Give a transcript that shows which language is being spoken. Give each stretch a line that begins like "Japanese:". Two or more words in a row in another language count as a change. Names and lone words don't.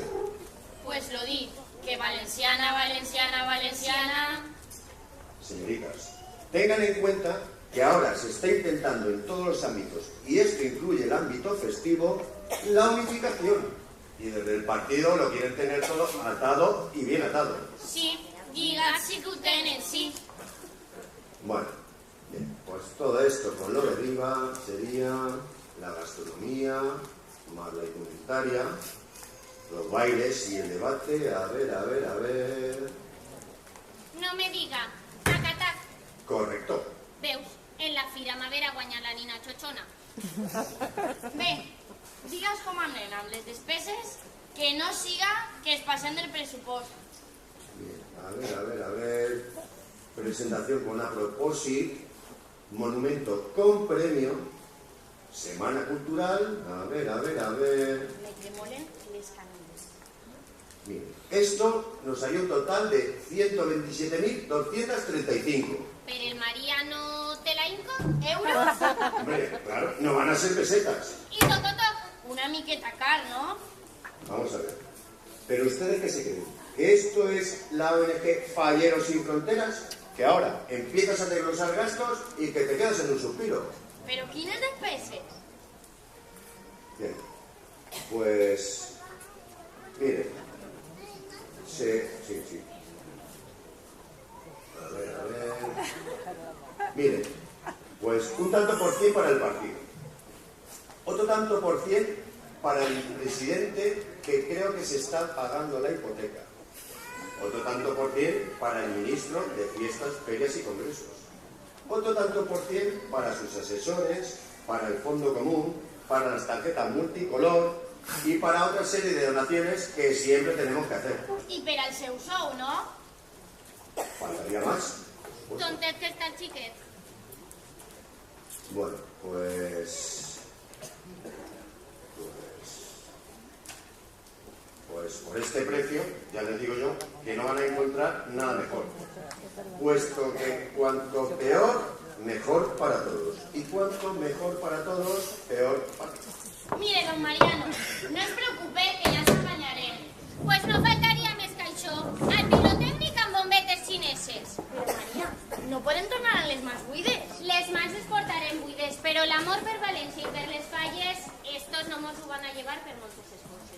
Spanish: Pues lo di, que valenciana. Señoritas, tengan en cuenta que ahora se está intentando en todos los ámbitos, y esto incluye el ámbito festivo, la unificación. Y desde el partido lo quieren tener todo atado y bien atado.
Catalan: Sí, lligat sí que ho tenen, sí.
Spanish: Bueno, bien, pues todo esto con lo de arriba sería la gastronomía, más la indumentaria, los bailes y el debate. A ver. No No me diga. Tac. Correcto.
Catalan: Veus, en la fira m'haver guanyat la nina xochona. Bé, digues com anem amb les despeses, que no siga que es passen del pressupost.
Spanish: Bien, a ver. Presentación con a propósito, monumento con premio, semana cultural, a ver.
Catalan: Me tremolen les canilles.
Spanish: Bien, esto nos salió un total de 127.235. ¿Pero el Mariano te la hinco? Euros? Hombre, claro, no van a ser pesetas. ¿Y tototo?
Catalan: Una miqueta car, ¿no?
Spanish: Vamos a ver. ¿Pero ustedes qué se creen? ¿Que esto es la ONG Falleros Sin Fronteras? Que ahora empiezas a desglosar gastos y que te quedas en un suspiro.
Catalan: Pero quines despeses?
Spanish: Bien, pues... Mire. Sí. A ver. Mire, pues un tanto por cien para el partido. Otro tanto por cien para el presidente, que creo que se está pagando la hipoteca. Otro tanto por cien para el ministro de Fiestas, Ferias y Congresos. Otro tanto por cien para sus asesores, para el fondo común, para las tarjetas multicolor y para otra serie de donaciones que siempre tenemos que hacer.
Catalan: I per al seu sou, no?
Spanish: Faltaría más.
Catalan: Tontet que està el xiquet.
Spanish: Bueno, pues por este precio, ya les digo yo, que no van a encontrar nada mejor. Puesto que cuanto peor, mejor para todos. Y cuanto mejor para todos, peor para todos.
Catalan: Mire, don Mariano, no es preocupe, que ja s'apanyarem. Pues no faltaria més que això. El pirotècnic amb bombetes xineses. Però, Maria, no podem tornar a les mans buides. Les mans les portarem buides, però l'amor per València i per les falles, estos no mos ho van a llevar per moltes coses.